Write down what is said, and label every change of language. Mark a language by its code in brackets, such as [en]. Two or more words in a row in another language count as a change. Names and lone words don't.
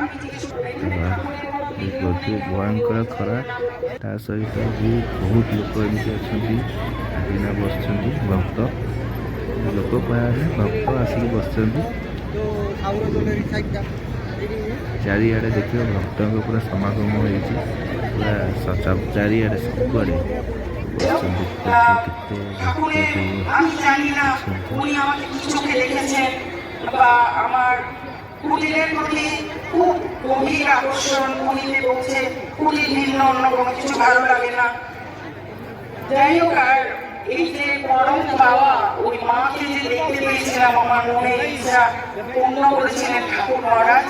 [or] ଭୟଙ୍କର ଖରା, ତା ସହିତ ବି ବହୁତ ଲୋକ ଏମିତି ଅଛନ୍ତି ଆସିକିନା ବସିଛନ୍ତି। ଭକ୍ତ ଲୋକ କହିବାରେ ଭକ୍ତ ଆସିକି ବସିଛନ୍ତି। ଚାରିଆଡ଼େ ଦେଖିବ ଭକ୍ତଙ୍କ ପୁରା ସମାଗମ ହେଇଛି, ପୁରା ଚାରିଆଡ଼େ ସବୁଆଡ଼େ ବସିଛନ୍ତି। କେତେ [bn] কুটিরের প্রতি খুব গভীর আকর্ষণ। পুরীতে পৌঁছে কুটির ভিন্ন অন্য কোনো কিছু ভালো লাগে না। যাই হোক, আর এই যে পরম পাওয়া, ওই মাকে যে দেখতে পেয়েছিলাম, আমার মনের ইচ্ছা পূর্ণ করেছিলেন ঠাকুর মহারাজ।